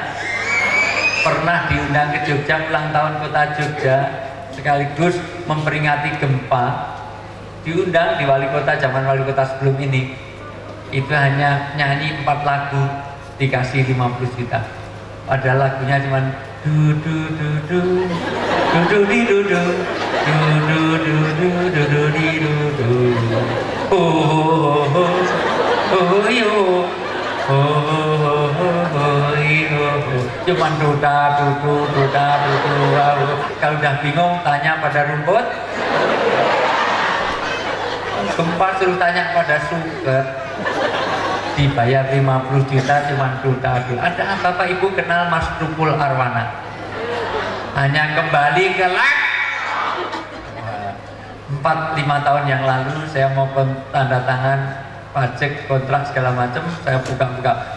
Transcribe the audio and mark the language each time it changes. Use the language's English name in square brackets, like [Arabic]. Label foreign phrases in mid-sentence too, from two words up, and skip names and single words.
[Indonesian] Pernah diundang ke Jogja, ulang tahun kota Jogja, sekaligus memperingati gempa. Diundang di wali kota, zaman wali kota sebelum ini. Itu hanya nyanyi 4 lagu, dikasih 50 juta. Padahal lagunya cuma du du du du du du di du du du du du du du du di du du oh oh oh yo oh yo cuman duda dudu duda dudu. Kalau udah bingung tanya pada rumput, gempa suruh tanya pada sugar. Dibayar 50 juta cuman duda dudu. Ada Bapak Ibu kenal Mas Tukul Arwana? Hanya kembali ke 4-5 tahun yang lalu saya mau tanda tangan pajak kontrak segala macam, saya buka-buka.